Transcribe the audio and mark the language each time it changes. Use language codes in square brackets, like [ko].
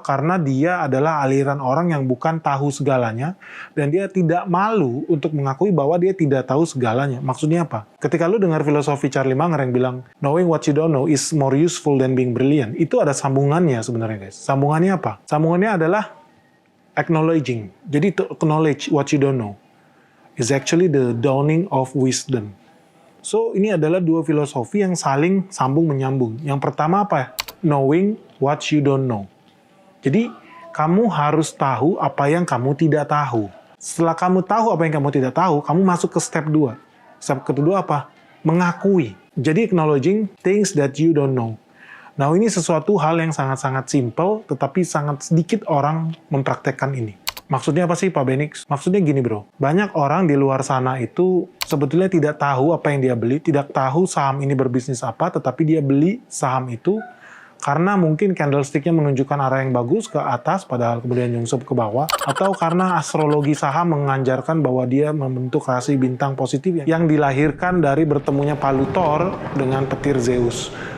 [id] Karena dia adalah aliran orang yang bukan tahu segalanya, dan dia tidak malu untuk mengakui bahwa dia tidak tahu segalanya. Maksudnya apa? Ketika lu dengar filosofi Charlie Munger yang bilang, [en] knowing what you don't know is more useful than being brilliant, [id] itu ada sambungannya sebenarnya guys. Sambungannya apa? Sambungannya adalah acknowledging. Jadi [en] to acknowledge what you don't know is actually the dawning of wisdom. [id] So ini adalah dua filosofi yang saling sambung menyambung. Yang pertama apa? [en] Knowing what you don't know. [id] Jadi kamu harus tahu apa yang kamu tidak tahu. Setelah kamu tahu apa yang kamu tidak tahu, kamu masuk ke step 2. Step kedua apa? Mengakui. Jadi [en] acknowledging things that you don't know. [id] Nah, ini sesuatu hal yang sangat-sangat simple, tetapi sangat sedikit orang mempraktekkan ini. Maksudnya apa sih Pak Benix? Maksudnya gini bro, banyak orang di luar sana itu sebetulnya tidak tahu apa yang dia beli, tidak tahu saham ini berbisnis apa, tetapi dia beli saham itu karena mungkin candlestick-nya menunjukkan arah yang bagus ke atas, padahal kemudian nyungsep ke bawah, atau karena astrologi saham menganjarkan bahwa dia membentuk rasi bintang positif yang dilahirkan dari bertemunya Palutor dengan petir Zeus.